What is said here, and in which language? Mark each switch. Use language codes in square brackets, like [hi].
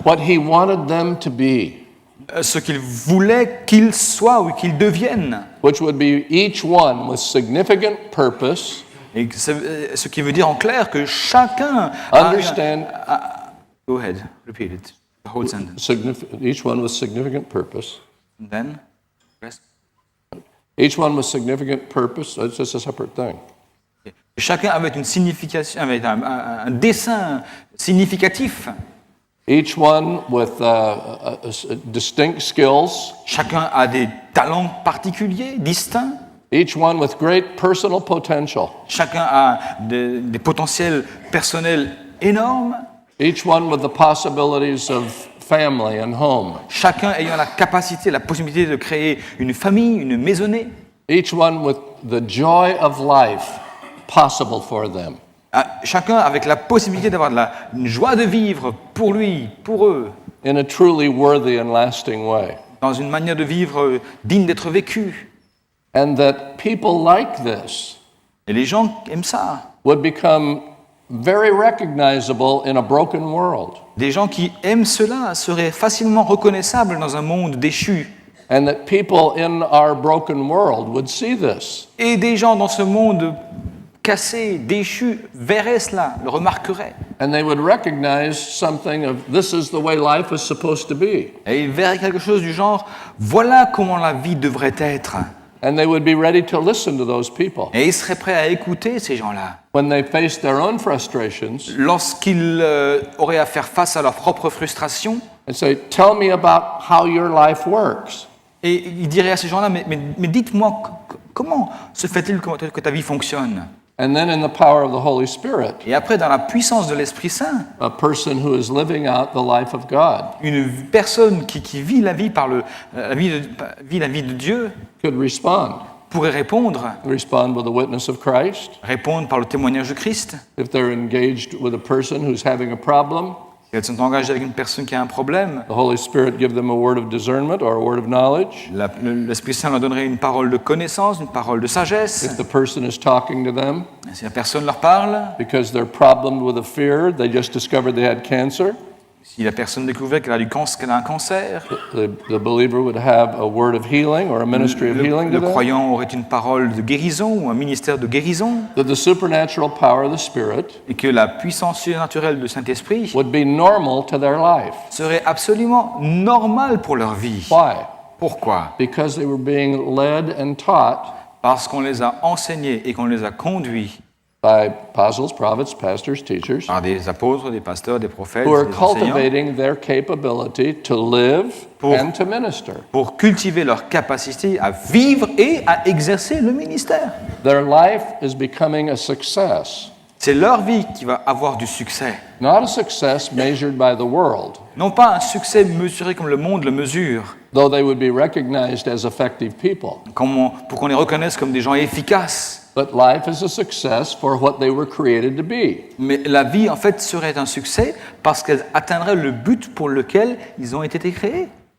[en] what He wanted them to be, [fr] ce qu'il voulait qu'ils soient ou qu'ils deviennent. [en] which would be each one with significant purpose. [fr] Et ce qui veut dire en clair que chacun [en] Understand, Go ahead, repeat it, the whole sentence. each one with significant purpose. And then, rest. Each one with significant purpose. It's just a separate thing. [fr] Chacun avait une signification, avait un dessin significatif. [en] Each one with distinct skills. [fr] Chacun a des talents particuliers, distincts. [en] Each one with great personal potential. [fr] Chacun a des potentiels personnels énormes. [en] Each one with the possibilities of family and home. [fr] Chacun ayant la capacité, la possibilité de créer une famille, une maisonnée. [en] Each one with the joy of life possible for them. [fr] Chacun avec la possibilité d'avoir une joie de vivre pour lui, pour eux, [en] In a truly worthy and lasting way. [fr] dans une manière de vivre digne d'être vécue. [en] And that people like this [fr] Et les gens aiment ça. [en] would become very recognizable in a broken world. [fr] Des gens qui aiment cela seraient facilement reconnaissables dans un monde déchu. [en] And that people in our broken world would see this. [fr] Et des gens dans ce monde cassé, déchu, verraient cela, le remarqueraient. [en] And they would recognize something of this is the way life is supposed to be. [fr] Et ils verraient quelque chose du genre, voilà comment la vie devrait être. [en] And they would be ready to listen to those people. [fr] Et ils seraient prêts à écouter ces gens-là. [en] When they face their own frustrations [fr] Lorsqu'ils auraient à faire face à leurs propres frustrations, [en] and say, tell me about how your life works. [fr] et ils diraient à ces gens-là, mais dites-moi, comment se fait-il que ta vie fonctionne? [en] And then in the power of the Holy Spirit, [fr] Et après, dans la puissance de l'Esprit Saint, [en] a person who is living out the life of God [fr] une personne qui vit la vie vit la vie de Dieu [en] could respond. [fr] pourrait répondre [en] Respond with the witness of Christ. [fr] par le témoignage de Christ. [en] If they're engaged with a person who's having a problem, [fr] Elles sont engagées avec une personne qui a un problème. [en] The Holy Spirit give them a word of discernment or a word of knowledge. [fr] L'Esprit Saint leur donnerait une parole de connaissance, une parole de sagesse. [en] If the person is talking to them, [fr] Si la personne leur parle, [en] because they're problemed with a fear, they just discovered they had cancer, [fr] si la personne découvrait qu'elle a un cancer, [en] the believer would have a word of healing or a ministry of healing to [fr] le [en] them. [fr] croyant aurait une parole de guérison ou un ministère de guérison, [en] That the supernatural power of the Spirit [fr] et que la puissance surnaturelle du Saint-Esprit [en] would be normal to their life. [fr] serait absolument normale pour leur vie. [en] Why? [fr] Pourquoi? [en] Because they were being led and taught [fr] Parce qu'on les a enseignés et qu'on les a conduits [en] by apostles, prophets, pastors, teachers, [fr] par des apôtres, des pasteurs, des prophètes, [en] who are [fr] des enseignants, [en] cultivating their capability to live and to minister. [fr] pour cultiver leur capacité à vivre et à exercer le ministère. [en] Their life is becoming a success, [fr] C'est leur vie qui va avoir du succès. [en] not a success measured by the world, [fr] Non pas un succès mesuré comme le monde le mesure, [en] though they would be recognized as effective people. [fr] pour qu'on les reconnaisse comme des gens efficaces. [en] But life is a success for what they were created to be. [fr] Mais la vie, en fait, serait un succès parce qu'elle atteindrait le but pour lequel ils ont été créés.